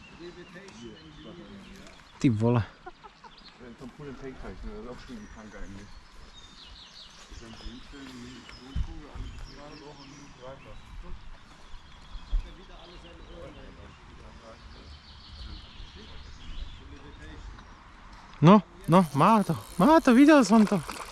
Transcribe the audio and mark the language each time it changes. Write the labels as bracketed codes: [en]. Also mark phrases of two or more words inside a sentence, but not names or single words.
[sk] Ty vole. [de] Tom Pool and Take Teich, ne? Das ist auch schon krank eigentlich. [sk] No, no, má to, videl som to.